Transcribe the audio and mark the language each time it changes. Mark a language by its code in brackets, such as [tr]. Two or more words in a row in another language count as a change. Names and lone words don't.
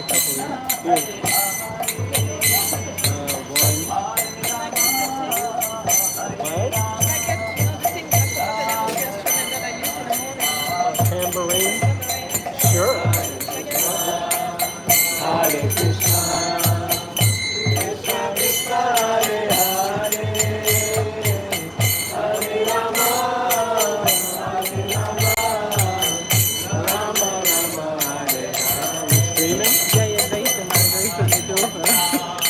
[en] Good. One. What? Can I get, you know, the thing at the end of the instrument that I use in the morning? Tambourine. Tambourine. Sure. Can I get one? [sa] Hare Krishna, Krishna Krishna, Hare Hare, Hare Rama, Hare Rama, Rama Rama, Hare Hare. [en] Screaming? [nl] Ja, je weet het, maar ik weet het niet over.